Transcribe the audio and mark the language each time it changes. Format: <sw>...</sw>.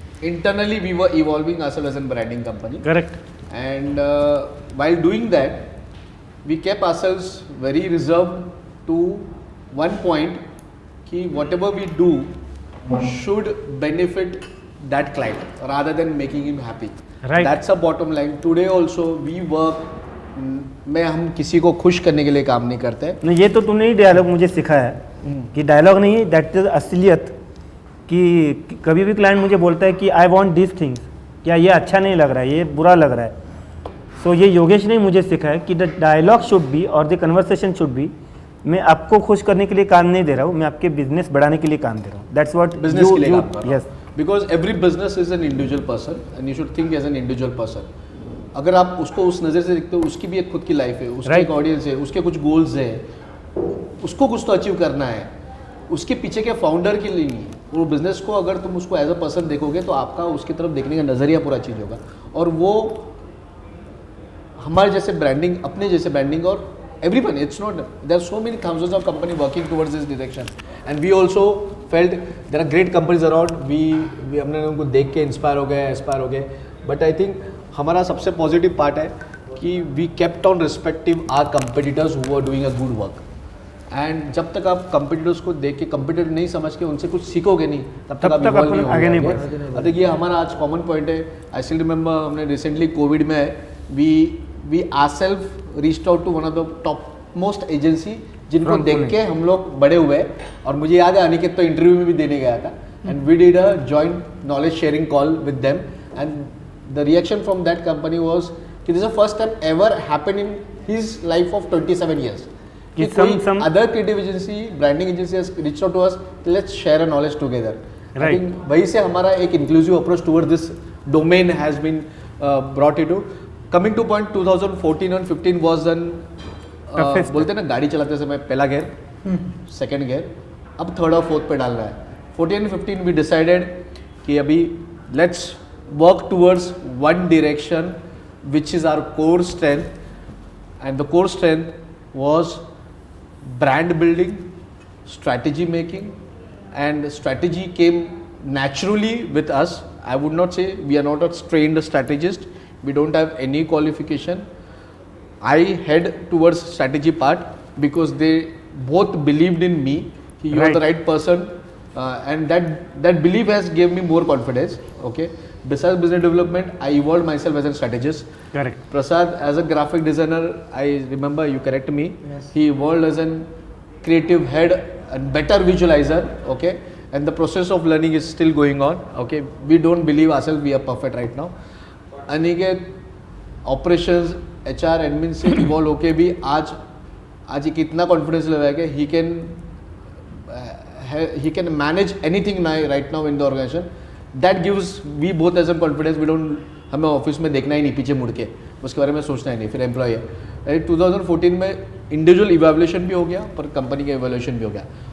<en>internally we were evolving ourselves as a branding company. Correct. And while doing that, we kept ourselves very reserved to one point</en> <hi>कि</hi> <en>whatever we do should benefit that client rather than making him happy. Right. That's a bottom line. Today also we work</en> <hi>में हम किसी को खुश करने के लिए काम नहीं करते. नहीं, ये तो तूने ही डायलॉग मुझे सिखाया है कि डायलॉग नहीं है, दैट इज असलियत. कि कभी भी क्लाइंट मुझे बोलता है कि आई वांट दिस थिंग्स, क्या ये अच्छा नहीं लग रहा है, ये बुरा लग रहा है. सो ये योगेश ने मुझे सिखाया कि द डायलॉग शुड बी और द कन्वर्सेशन शुड बी, मैं आपको खुश करने के लिए काम नहीं दे रहा हूँ, मैं आपके बिजनेस बढ़ाने के लिए काम दे रहा हूँ.</hi> <en>that's what</en> <hi>बिजनेस के लिए काम कर रहा हूँ.</hi> <en>Yes. Because every business is an individual person and you should think as an individual person.</en> <hi>अगर आप उसको उस नज़र से देखते हो, उसकी भी एक खुद की लाइफ है, उसकी एक ऑडियंस है, उसके कुछ गोल्स है, उसको कुछ तो अचीव करना है, उसके पीछे के फाउंडर के लिए नहीं. वो बिजनेस को अगर तुम उसको एज अ पर्सन देखोगे तो आपका उसकी तरफ देखने का नज़रिया पूरा चेंज होगा. और वो हमारे जैसे ब्रांडिंग,</hi> <en>अपने जैसे ब्रांडिंग, और everyone, it's not, there are so many thousands of companies working towards this direction, and we also felt there are great companies around.</en> <hi>we हमने उनको देख के इंस्पायर हो गए. बट आई थिंक हमारा सबसे पॉजिटिव पार्ट है कि</hi> <en>We kept on respective our competitors who are doing a good work.</en> <hi>And जब तक आप कंपिटिटर्स को देख के कंपिटिटर नहीं समझ के उनसे कुछ सीखोगे नहीं, तब तक आप अपन इवॉल्व आगे नहीं नहीं बढ़ होंगे. अब देखिए हमारा आज कॉमन पॉइंट है. आई स्टिल रिमेंबर हमने रिसेंटली कोविड में</hi> <en>we ourselves reached out to one of the top most agency</en> <hi>जिनको</hi> <en>From</en> <hi>देख</hi> <en>Pune.</en> <hi>के हम लोग बड़े हुए. और मुझे याद है अनिकेत तो इंटरव्यू में भी देने गया था,</hi> <en>and we did a joint knowledge sharing call with them, and the reaction from that company was कि this is the first time ever happened in his life of 27 years कि कोई other creative agency, branding agency has reached out to us, let's share a knowledge together. I Right. think वहीं से हमारा एक inclusive approach toward this domain has been brought into. Coming to point, 2014 and 15 was an</en> <hi>बोलते हैं ना गाड़ी चलाते समय पहला गियर, सेकंड गियर, अब थर्ड और फोर्थ पे डाल रहा है.</hi> <en>14 and 15 we decided</en> <hi>कि अभी</hi> <en>Let's work towards one direction which is our core strength, and the core strength was brand building, strategy making, and strategy came naturally with us. I would not say we are not a trained strategist. We don't have any qualification. I head towards strategy part because they both believed in me. You are the right person, and that belief has gave me more confidence. Okay. Besides business development, I evolved myself as a strategist. Correct. Prasad, as a graphic designer, I remember, you correct me, Yes. he evolved as a creative head and better visualizer, okay, and the process of learning is still going on, okay. We don't believe ourselves we are perfect right now.</en> <hi>Aniket operations, HR, admin से evolve होके भी आज एक इतना confidence level है कि</hi> <en>he can manage anything right now in the organization. That gives we both as a confidence. We don't,</en> <hi>हमें office में देखना ही नहीं पीछे मुड़ के, उसके बारे में सोचना ही नहीं, फिर एम्प्लॉय है. 2014 में इंडिविजुअल इवैल्यूएशन भी हो गया पर कंपनी का इवैल्यूएशन भी हो गया.</hi>